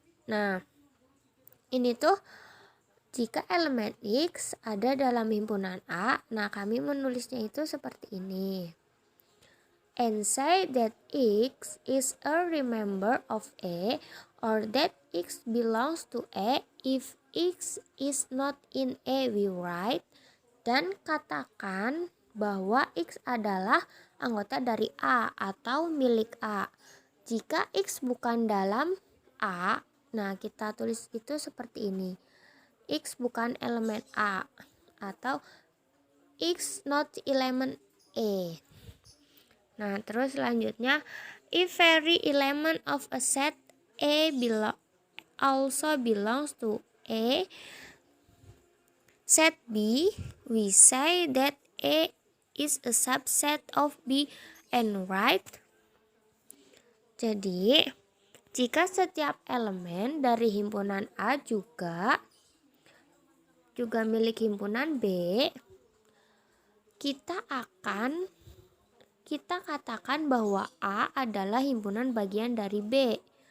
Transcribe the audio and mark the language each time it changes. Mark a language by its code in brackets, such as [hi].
[id] Nah, ini jika elemen X ada dalam himpunan A, nah kami menulisnya itu seperti ini. [en] And say that X is a remainder of A, or that X belongs to A. If X is not in A, we write. [id] Dan katakan bahwa X adalah anggota dari A atau milik A. Jika X bukan dalam A, nah kita tulis itu seperti ini. X bukan elemen A atau [en] X not element A. [id] Nah, terus selanjutnya, [en] if every element of a set A also belongs to A set B, we say that A is a subset of B and right. [id] Jadi, jika setiap elemen dari himpunan A juga milik himpunan B, kita katakan bahwa A adalah himpunan bagian dari B.